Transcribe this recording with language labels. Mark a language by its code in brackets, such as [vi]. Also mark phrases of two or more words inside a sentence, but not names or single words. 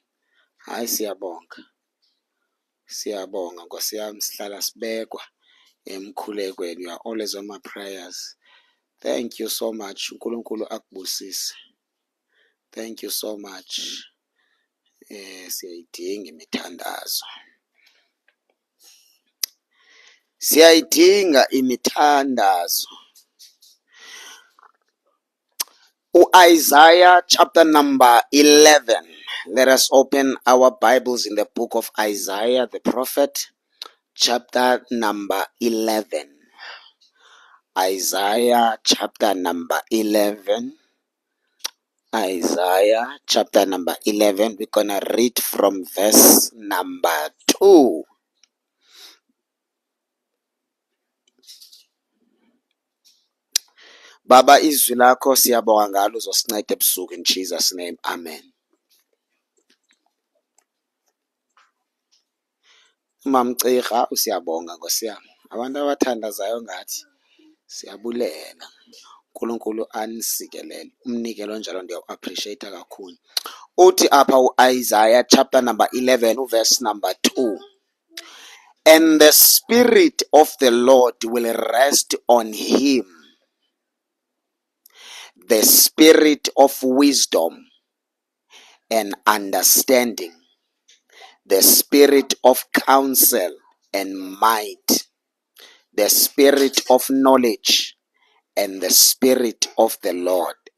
[zu] Hayi, siyabonga. Siyabonga Nkosi yami, sihlala sibekwa emkhulekweni. [en] You are always on my prayers. Thank you so much. [zu] uNkulunkulu akubusise. [en] Thank you so much. [zu] Siyayidinga imithandazo. Siyayidinga imithandazo. [en] Isaiah chapter number 11. Let us open our Bibles in the book of Isaiah the prophet, chapter number 11. Isaiah chapter number 11. Isaiah chapter number 11. We're going to read from verse number 2. [zu] Baba, izwi lakho siyabonga ngalo, uzosinceda ebusuku [en] in Jesus name. Amen. [xh] Mamcirha, usiyabonga Nkosi yami. Abantu abathandazayo ngathi siyabulela. [zu] uNkulunkulu anisikelele. [xh] Umnikelo onjalo ndiyawu-appreciate kakhulu. Uthi apha u-Isaiah [en] chapter number 11 verse number 2. And the Spirit of the Lord will rest on him, the spirit of wisdom and understanding, the spirit of counsel and might, the spirit of knowledge and the spirit of the Lord.